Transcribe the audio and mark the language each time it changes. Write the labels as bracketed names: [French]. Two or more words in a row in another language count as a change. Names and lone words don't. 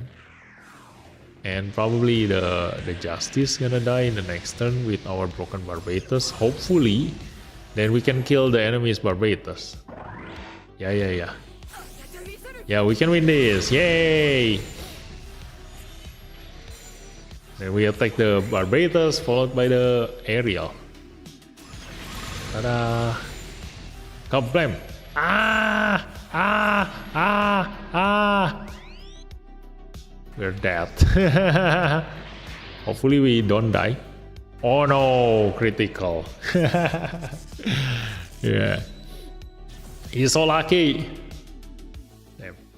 [English] And probably the Justice gonna die in the next turn with our Broken Barbatus. Hopefully, then we can kill the enemy's Barbatus. Yeah. Yeah, we can win this. Yay! Then we attack the Barbatus, followed by the Aerial. Ta-da! Kablam! Ah! We're dead. Hopefully we don't die. Oh no, critical. Yeah. He's so lucky. Damn.